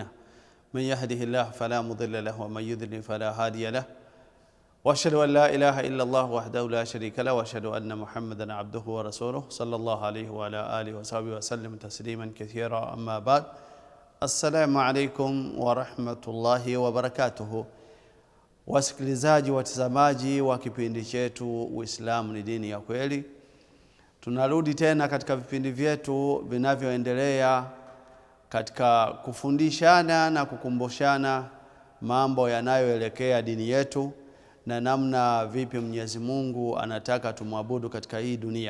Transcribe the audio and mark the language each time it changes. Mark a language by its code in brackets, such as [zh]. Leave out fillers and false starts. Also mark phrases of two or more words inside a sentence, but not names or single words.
[ar] من يهده الله فلا مضل له ومن يضلل فلا هادي له. وأشهد أن لا إله إلا الله وحده لا شريك له وأشهد أن محمدا عبده ورسوله صلى الله عليه وعلى آله وصحبه وسلم تسليما كثيرا. أما بعد. السلام عليكم ورحمة الله وبركاته. [sw] Wasikilizaji watazamaji wa kipindi chetu Uislamu ni dini ya kweli. Tunarudi tena katika vipindi vyetu vinavyoendelea katika kufundishana na kukumbushana mambo yanayoelekea dini yetu na namna vipi Mwenyezi Mungu anataka tumwabudu katika hii dunia.